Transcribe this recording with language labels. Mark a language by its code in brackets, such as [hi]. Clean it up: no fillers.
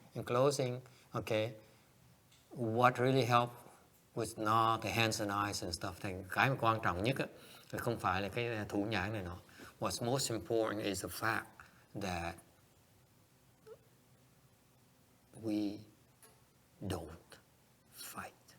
[en] In closing, okay, what really helped was not the hands and eyes and stuff. [vi] Thì cái mà quan trọng nhất á, không phải là cái thủ nhãn này nọ. [en] What's most important is the fact that we don't fight.